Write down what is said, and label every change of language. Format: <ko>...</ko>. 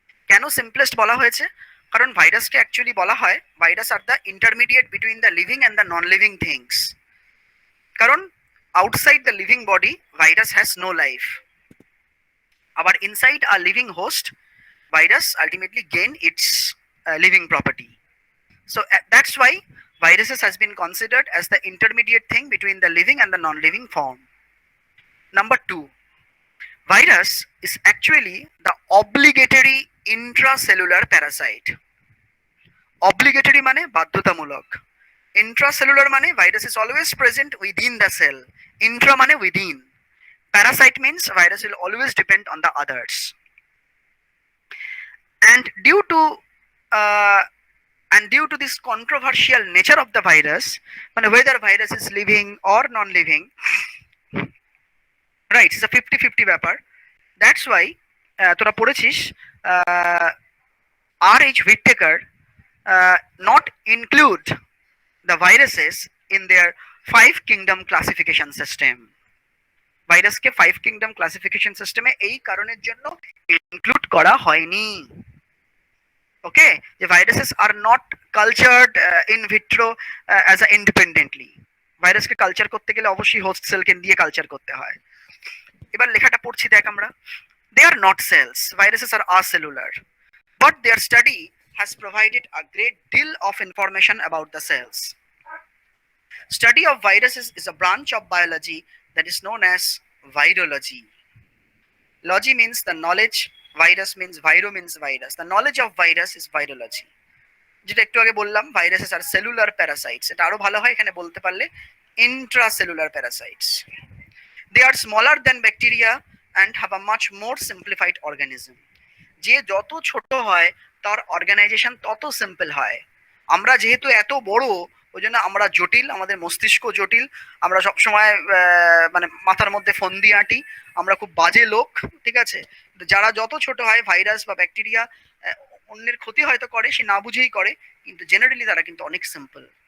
<bn>কেন সিম্পলেস্ট বলা হয়েছে? কারণ ভাইরাসকে অ্যাকচুয়ালি বলা হয়</bn> <en>Virus are the intermediate between the living and the non living things. কারণ outside the living body virus has no life, আবার inside a living host virus ultimately gain its living property. So that's why viruses has been considered as the intermediate thing between the living and the non-living form. Number 2, virus is actually the obligatory intracellular parasite. Obligatory</en> <bn>মানে বাধ্যতামূলক,</bn> <en>intracellular মানে virus is always present within the cell, intra মানে within, parasite means virus will always depend on the others. And uh, due to this controversial nature of the virus, মানে whether virus is living or non-living, right, it's a 50-50 ব্যাপার। That's why</en> <bn>তোরা পড়েছিস</bn> <en>R.H. Whittaker not include the viruses in their 5 kingdom classification system.</en> <bn>ভাইরাসকে 5 kingdom classification সিস্টেমে এই কারণের জন্য include করা হয়নি।</bn> <en>Okay, যে viruses are not cultured in vitro as a independently.</en> <bn>ভাইরাসকে culture করতে গেলে অবশ্যই হোস্ট সেলকে দিয়ে কালচার করতে হয়। এবার লেখাটা পড়ছি দেখ আমরা।</bn> <en>They are not cells, viruses are acellular, but their study has provided a great deal of information about the cells. Study of viruses is a branch of biology that is known as virology. Logy means the knowledge, virus means viro means virus. The knowledge of virus is virology.</en> <bn>যেটা একটু আগে বললাম</bn> <en>viruses are cellular parasites,</en> <bn>এটা আরো ভালো হয় এখানে বলতে পারলে intracellular parasites.</bn> <en>They are smaller than bacteria and have a much more simplified organism.</en> <bn>যে যত ছোট হয় তার অর্গানাইজেশন তত সিম্পল হয়। আমরা যেহেতু এত বড়, ওই জন্য আমরা জটিল, আমাদের মস্তিষ্ক জটিল, আমরা সবসময় মানে মাথার মধ্যে ফন্দি আঁটি, আমরা খুব বাজে লোক, ঠিক আছে? যারা যত ছোট হয় ভাইরাস বা ব্যাকটেরিয়া অন্যের ক্ষতি হয়তো করে, সে না বুঝেই করে, কিন্তু জেনারেলি তারা কিন্তু অনেক সিম্পল।</bn>